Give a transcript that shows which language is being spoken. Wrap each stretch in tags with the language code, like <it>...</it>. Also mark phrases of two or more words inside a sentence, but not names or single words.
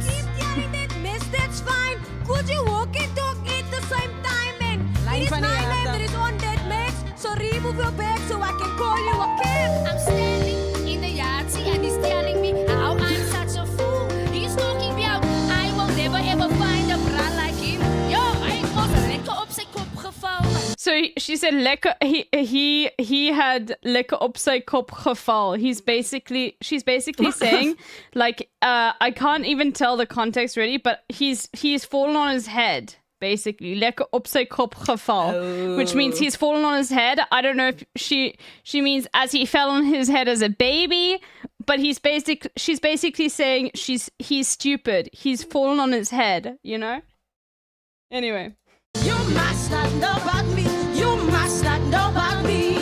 <en>Keep carrying that mess, that's fine. Could you walk and talk at the same time? And it is my name that is on that mix. So remove your bag so I can call you a kid. I'm standing in the yard, see, and he's telling me how I'm such a fool. He's talking about I will never ever find a bra like him. Yo, I was</en> <af>lekker op sy kop geval.</af> <en>So she said</en> <af>lekker,</af> <en>he had</en> <af>lekker op sy kop geval.</af> <en>She's basically saying like I can't even tell the context really, but he's fallen on his head. Basically,</en> <af>lekker op sy kop geval,</af> <en>which means he's fallen on his head. I don't know if she means as he fell on his head as a baby, but she's basically saying he's stupid. He's fallen on his head, you know? Anyway. You must not know about me. You must not know about me.</en>